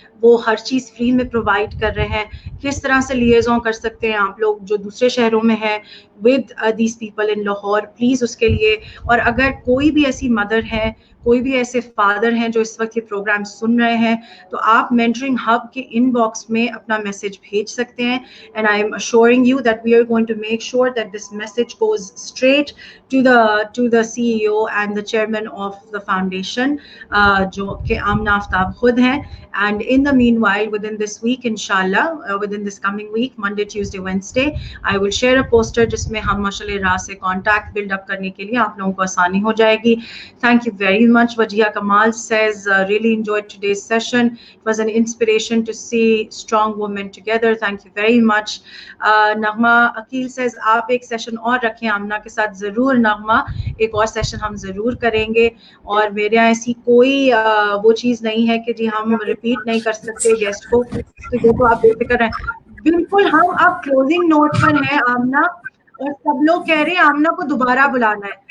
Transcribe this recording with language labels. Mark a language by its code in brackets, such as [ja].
[ur] وہ ہر چیز فری میں پرووائڈ کر رہے ہیں. کس طرح سے لیزون کر سکتے ہیں آپ لوگ جو دوسرے شہروں میں ہیں [en] with these people in Lahore, [ur] please اس کے لیے. اور اگر کوئی بھی ایسی مدر ہے, کوئی بھی ایسے فادر ہیں جو اس وقت یہ پروگرام سن رہے ہیں, تو آپ مینٹرنگ ہب کے ان باکس میں اپنا میسج بھیج سکتے ہیں. [en] and I am assuring you that we are going to make sure that this message goes straight to the CEO and the chairman of the foundation, [ur] جو کہ آمنہ آفتاب خود ہیں. [en] And in the meanwhile, within this week, inshallah, within this coming week, Monday, Tuesday, Wednesday, I will share a poster [ur] جس میں ہم مشعل راہ سے کانٹیکٹ بلڈ اپ کرنے کے لیے آپ لوگوں کو آسانی ہو جائے گی. [en] Thank you very much. Vijaya Kamal says, really enjoyed today's session. It was an inspiration to see strong women together. Thank you very much. Nagma Aqeel says, [ur] آپ ایک سیشن اور رکھیں آمنہ کے ساتھ. ضرور نغمہ, ایک اور سیشن ہم ضرور کریں گے. اور میرے یہاں ایسی کوئی وہ چیز نہیں ہے کہ جی ہم ریپیٹ نہیں کر سکتے گیسٹ کو, تو دیکھو آپ بے فکر رہیں. بالکل ہم اب کلوزنگ نوٹ پر ہیں آمنہ, اور سب لوگ کہہ رہے ہیں آمنہ کو دوبارہ بلانا ہے.